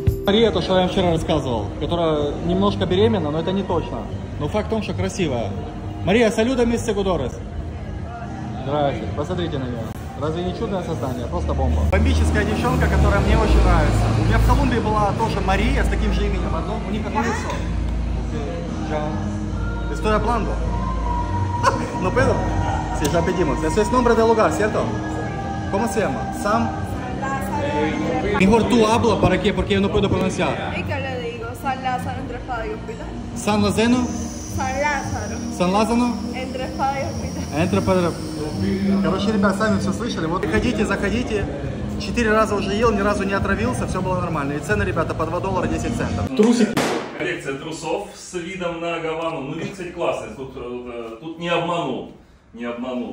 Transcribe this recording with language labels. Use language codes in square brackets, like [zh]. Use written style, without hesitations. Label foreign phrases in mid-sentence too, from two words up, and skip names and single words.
[ru] Мария, то, что я вам вчера рассказывал, которая немножко беременна, но это не точно. Но факт в том, что красивая. Мария, [es] saluda, mis seguidores. [ru] Здрасте, посмотрите на нее. Разве не чудное создание? Просто бомба. Бомбическая девчонка, которая мне очень нравится. У меня в Колумбии была тоже Мария с таким же именем. У них одно лицо. [es] Estoy hablando. No puedo. Sí, ya pedimos. Eso es nombre del lugar, ¿cierto? ¿Cómo se llama? Sam. Mejor tú habla para que, porque yo no puedo pronunciar. ¿Y qué le digo? San Lázaro entre espada y hospital. San Lázaro. San Lázaro. San Lázaro. Entre espada y hospital. Entre подряд. [ru] Короче, ребят, сами все слышали. Вот приходите, заходите. 4 раза уже ел, ни разу не отравился, все было нормально. И цены, ребята, по $2 10 центов. Трусики. Коллекция трусов с видом на Гавану. Ну, вид, кстати, классный. Тут не обманул. Не обманул.